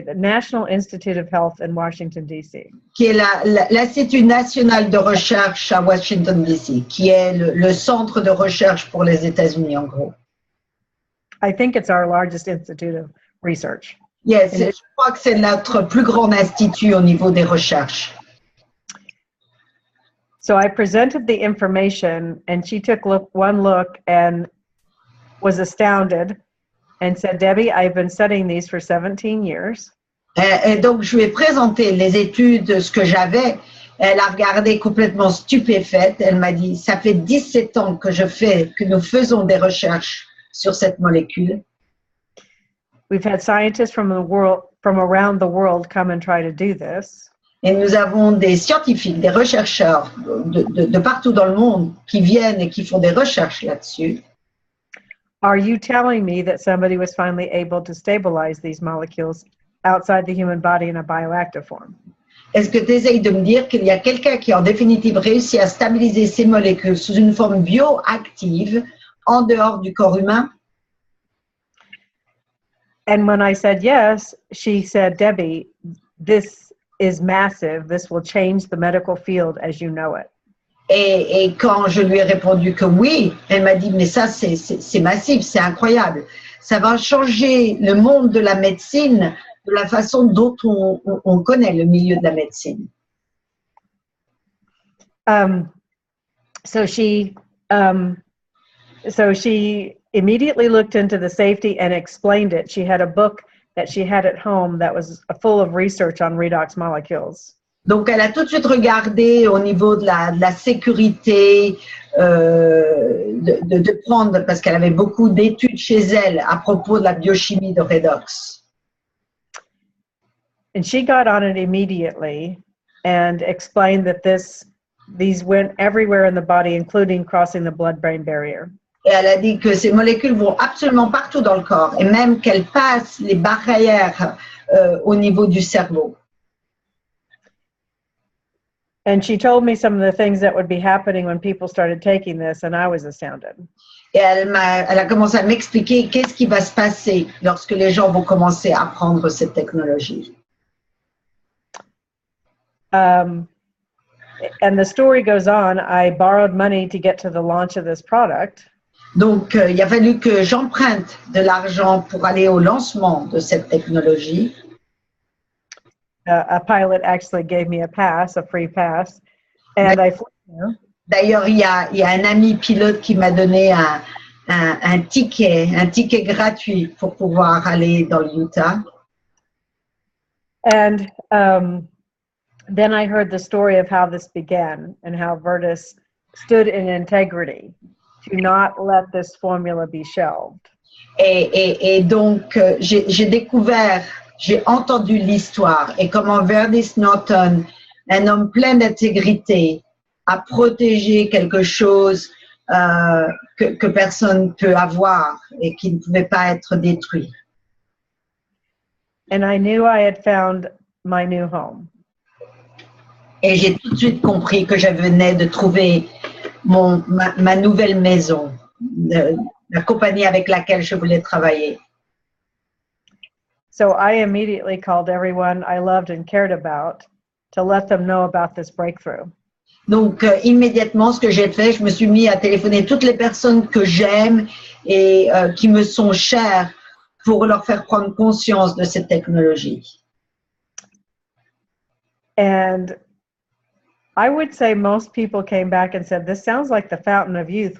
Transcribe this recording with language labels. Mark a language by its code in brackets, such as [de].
[en] The National Institute of Health in Washington, D.C. [fr] Qui est l'Institut national de recherche à Washington, D.C., qui est le centre de recherche pour les États-Unis, en gros. [en] I think it's our largest institute of research. Yes, [fr] je crois que c'est notre plus grand institut au niveau des recherches. [en] So I presented the information, and she took one look and was astounded and said, Debbie, I've been studying these for 17 years. [fr] Et donc, je lui ai présenté les études, ce que j'avais. Elle a regardé complètement stupéfaite. Elle m'a dit, ça fait 17 ans que nous faisons des recherches sur cette molécule. [en] We've had scientists from around the world come and try to do this. [fr] Et nous avons des scientifiques, des chercheurs de partout dans le monde qui viennent et qui font des recherches là-dessus. [en] Are you telling me that somebody was finally able to stabilize these molecules outside the human body in a bioactive form? [fr] Est-ce que tu essayes de me dire qu'il y a quelqu'un qui en définitive réussit à stabiliser ces molécules sous une forme bioactive en dehors du corps humain? [en] And when I said yes, she said, Debbie, this is massive. This will change the medical field as you know it. [fr] Et quand je lui ai répondu que oui, elle m'a dit, mais ça, c'est massif, c'est incroyable. Ça va changer le monde de la médecine de la façon dont on connaît le milieu de la médecine. [en] So she immediately looked into the safety and explained it. She had a book that she had at home that was full of research on redox molecules. [fr] Donc, elle a tout de suite regardé au niveau de la sécurité, de prendre, parce qu'elle avait beaucoup d'études chez elle à propos de la biochimie de redox. [en] And she got on it immediately and explained that these went everywhere in the body, including crossing the blood-brain barrier. [fr] Et elle a dit que ces molécules vont absolument partout dans le corps, et même qu'elles passent les barrières au niveau du cerveau. [en] And she told me some of the things that would be happening when people started taking this, and I was astounded. [fr] Et elle a commencé à m'expliquer qu'est-ce qui va se passer lorsque les gens vont commencer à prendre cette technologie. [en] And the story goes on. I borrowed money to get to the launch of this product. [fr] Donc, il a fallu que j'emprunte de l'argent pour aller au lancement de cette technologie. [en] A pilot actually gave me a free pass, and I flew there. [fr] D'ailleurs, il y a un ami pilote qui m'a donné un ticket gratuit pour pouvoir aller dans le Utah. [en] And then I heard the story of how this began and how Virtus stood in integrity to not let this formula be shelved. [fr] Et donc, j'ai entendu l'histoire et comment Verdis Norton, un homme plein d'intégrité, a protégé quelque chose que personne ne peut avoir et qui ne pouvait pas être détruit. [en] And I knew I had found my new home. [fr] Et j'ai tout de suite compris que je venais de trouver ma nouvelle maison, la compagnie avec laquelle je voulais travailler. [en] So I immediately called everyone I loved and cared about to let them know about this breakthrough. [fr] Donc, immédiatement, ce que j'ai fait, je me suis mis à téléphoner toutes les personnes que j'aime et qui me sont chères pour leur faire prendre conscience de cette technologie. [en] And I would say most people came back and said, this sounds like the fountain of youth.